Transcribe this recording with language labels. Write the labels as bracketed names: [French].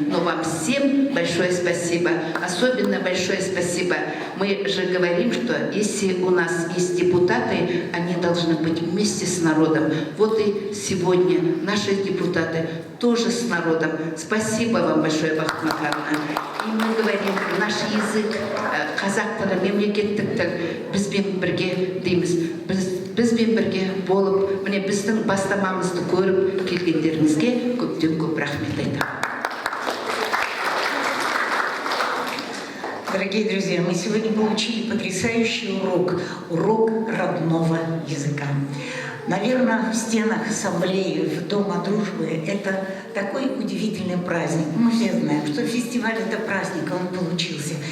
[Russian] Но вам всем большое спасибо. Особенно большое спасибо. Мы же говорим, что если у нас есть депутаты, они должны быть вместе с народом. Вот и сегодня наши депутаты тоже с народом. Спасибо вам большое, Бахыт Макаровна. И мы говорим, наш язык, [Kazakh] қазақ тілі, мемлекеттік тіл, бізбен бірге дейміз. Бізбен бірге болып, міне біздің бастамамызды көріп келгендеріңізге көптен көп рахмет айтамын. [Russian] Дорогие друзья, мы сегодня получили потрясающий урок родного языка. Наверное, в стенах ассамблеи, в Дома дружбы это такой удивительный праздник. Мы все знаем, что фестиваль это праздник, он получился.